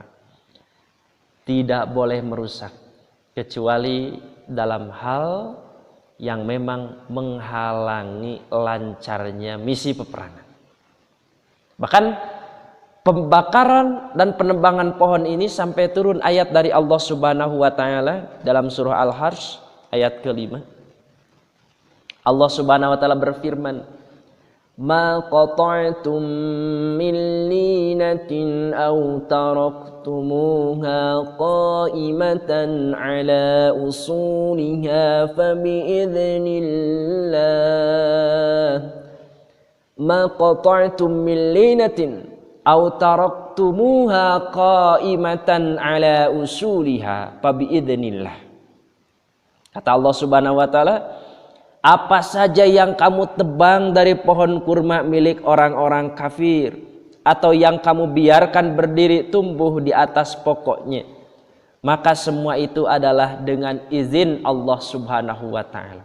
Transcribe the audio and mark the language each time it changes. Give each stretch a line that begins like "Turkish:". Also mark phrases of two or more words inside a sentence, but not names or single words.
Indonesian: Tidak boleh merusak kecuali dalam hal yang memang menghalangi lancarnya misi peperangan. Bahkan pembakaran dan penebangan pohon ini sampai turun ayat dari
Arabic: الله سبحانه وتعالى
Indonesian: dalam surah Al-Harsy ayat ke-5.
Arabic: الله سبحانه وتعالى
Indonesian: berfirman,
Arabic: "ما قطعتم من لينة أو تركتموها قائمة على أصولها فبإذن الله." ما قطعتم من لينة أو تركتموها قائمة على أصولها فبإذن الله.
Indonesian: Kata
Arabic: الله سبحانه وتعالى,
Indonesian: apa saja yang kamu tebang dari pohon kurma milik orang-orang kafir, atau yang kamu biarkan berdiri tumbuh di atas pokoknya, maka semua itu adalah dengan izin
Arabic: الله سبحانه وتعالى.